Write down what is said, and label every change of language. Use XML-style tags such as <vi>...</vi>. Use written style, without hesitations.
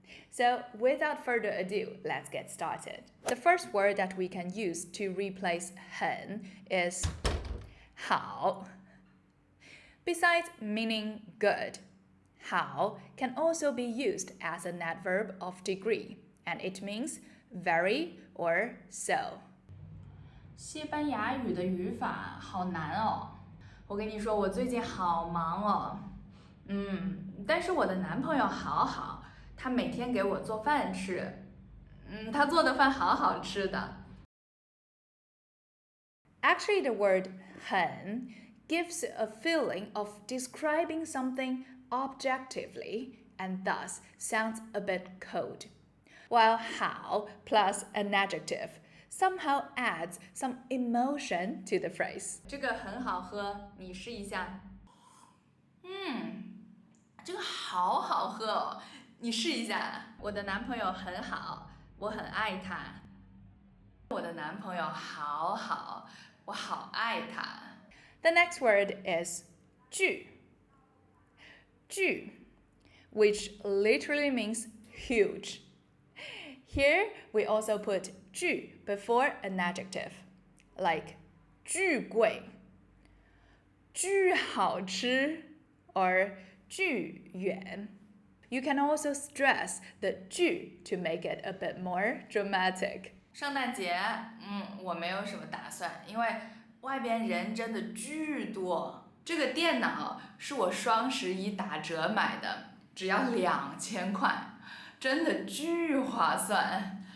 <en>So without further ado, let's get started. The first word that we can use to replace 很 is 好. Besides meaning good, 好 can also be used as an adverb of degree, and it means very or so.</en> <zh>西班牙语的语法好难哦，我跟你说，我最近好忙哦。但是我的男朋友好好，他每天给我做饭吃。他做的饭好好吃的。</zh> <en>Actually, the word 很 gives a feeling of describing something objectively and thus sounds a bit cold, while 好 plus an adjective somehow adds some emotion to the phrase.</en> <zh>这个很好喝，你试一下。这个好好喝哦，你试一下。我的男朋友很好，我很爱他。我的男朋友好好，我好爱他。</zh> <en>The next word is 巨 which literally means huge. Here we also put 巨 before an adjective, like 巨贵、巨好吃 or 巨远. You can also stress the 巨 to make it a bit more dramatic.</en> <zh>圣诞节，我没有什么打算，因为外边人真的巨多。这个电脑是我双11打折买的，只要2000块，真的巨划算。</zh>